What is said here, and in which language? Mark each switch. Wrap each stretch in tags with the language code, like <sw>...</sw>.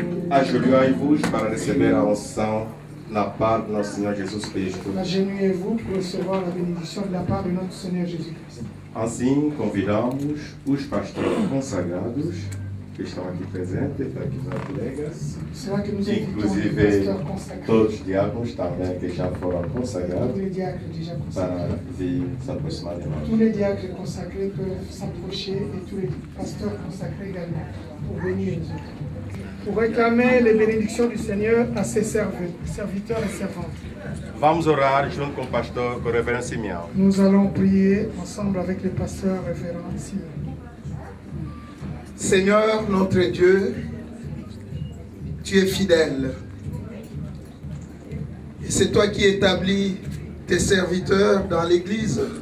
<pt>Ajoelhai-vos para receber a unção na paz do nosso Senhor Jesus Cristo.</pt> <fr>Agenouillez-vous pour recevoir la bénédiction de la part de notre Seigneur Jésus-Christ.</fr> <pt>Assim, convidamos os pastores consagrados que estão aqui presentes, aqui nos colegas,</pt> <fr>C'est là que nous invitons les</fr> <pt>inclusive</pt> <fr>pasteurs consacrés,</fr> <pt>todos os diáconos também que já foram</pt> <fr>tous</fr> <pt>consagrados,</pt> <fr>les diacres déjà consacrés.</fr> <pt>para vir se aproximar de nós.</pt> <fr>Tous les diacres consacrés peuvent s'approcher et tous les pasteurs consacrés également pour venir nous autres. Pour réclamer les bénédictions du Seigneur à ses serviteurs et servantes.</fr> <pt>Vamos orar junto com o pastor, com o reverendo Simeão.</pt> <fr>Nous allons prier ensemble avec le pasteur révérend Simon. Seigneur notre Dieu, tu es fidèle. Et c'est toi qui établis tes serviteurs dans l'Église.</fr>